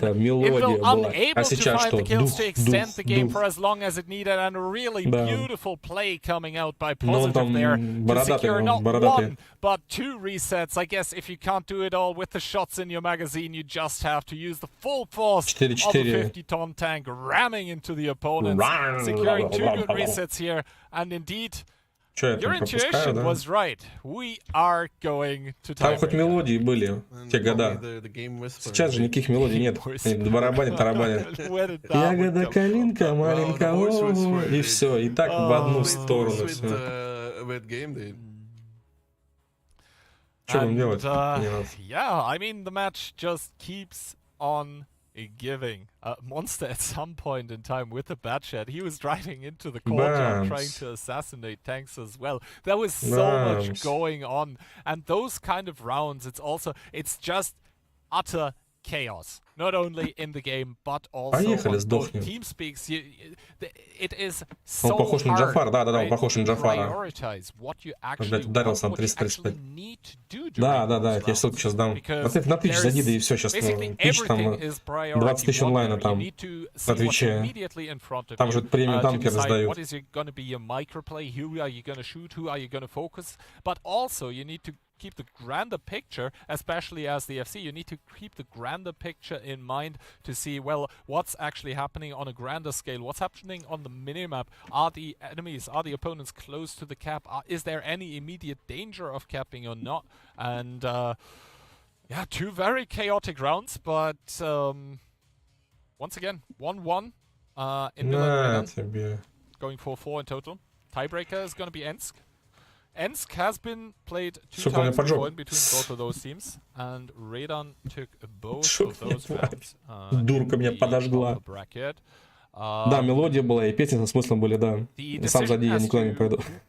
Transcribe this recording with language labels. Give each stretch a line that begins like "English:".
English: Invil unable to find the kills to extend the game for as long as it needed, and a really beautiful play coming out by Positive there to secure not one, but 2 resets. I guess if you can't do it all with the shots in your magazine, you just have to use the full force of a 50-ton tank ramming into the opponents, securing 2 good resets here, and indeed, your intuition was right. We are going to
Russian: Там хоть мелодии были в те года. Сейчас же никаких мелодий нет. Они барабанят, тарабанят. Ягода, калинка, маленькая, и все. И так в одну сторону все. Что нам делать?
English: Yeah, I mean, the match just keeps on giving. Monster at some point in time with the Batchat, he was driving into the courtyard trying to assassinate tanks as well. There was so much going on, and those kind of rounds, it's just utter chaos. Not only in the game, but also on both Teamspeaks. It is so
Russian: похож на Джафар, да, он похож на Джафара.
English: What you actually
Russian: ударился на 335.
English: need to do.
Russian: Да, я тебе ссылку сейчас дам. На Twitch зади, и все сейчас. Twitch там 20 тысяч онлайна там на Твиче. Там же премиум танки раздают.
English: What is going to be your microplay? Who are you going to shoot? Who are you going to focus? But also you need to keep the grander picture, especially as the FC. You need to keep the grander picture in mind to see, well, what's actually happening on a grander scale, what's happening on the minimap. Are the enemies, are the opponents close to the cap? Is there any immediate danger of capping or not? And yeah, 2 very chaotic rounds, but once again, 1-1 in Milan, going for 4 in total. Tiebreaker is going to be Ensk. Ensk has been played 2 times before in between both of those teams, and Redan took both of those rounds.
Russian: Дурка меня подожгла. Да, мелодия была, и песни со смыслом были, да. Сам зади, я никуда не пойду.